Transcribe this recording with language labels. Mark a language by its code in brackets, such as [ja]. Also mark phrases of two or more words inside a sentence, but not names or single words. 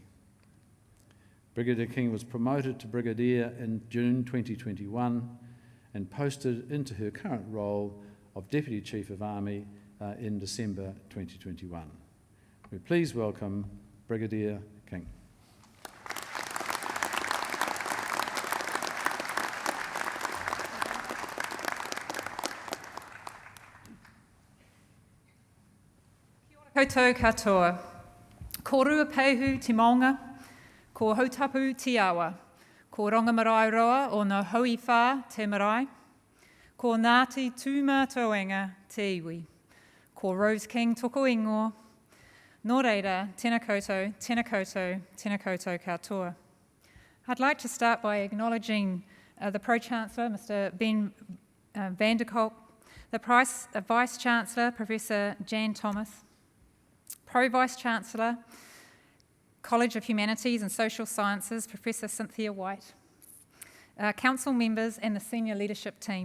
[en] Brigadier King was promoted to Brigadier in June 2021 and posted into her current role of Deputy Chief of Army in December 2021. We please welcome Brigadier King. [mi] Koutou katoa. Ko ruapehu te maunga, ko hautapu te awa, ko rongamarae roa o na hui whā te marae, ko Ngāti tūmatoenga te iwi, ko Rose King toko ingoa, nō reira, tēnā koutou, tēnā koutou, tēnā koutou katoa. [en] I'd like to start by acknowledging the Pro-Chancellor, Mr. Ben van der Kolk, the Vice-Chancellor, Professor Jan Thomas, Pro-Vice-Chancellor, College of Humanities and Social Sciences, Professor Cynthia White, Council members and the senior leadership team.